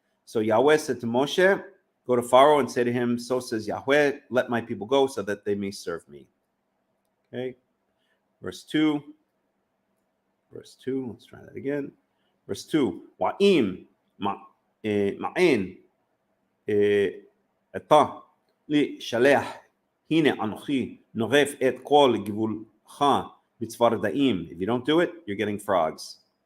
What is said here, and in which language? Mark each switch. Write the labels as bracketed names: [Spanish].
[English] So Yahweh said to Moshe, go to Pharaoh and say to him, so says Yahweh, let my people go so that they may serve me. Okay. Verse 2. Let's try that again. Verse 2. [Hebrew] Wa'im ma'en אתה לשלח, הנה אנוכי נורף את כל גבולך בצפרדעים. [English] If you don't do it, you're getting frogs.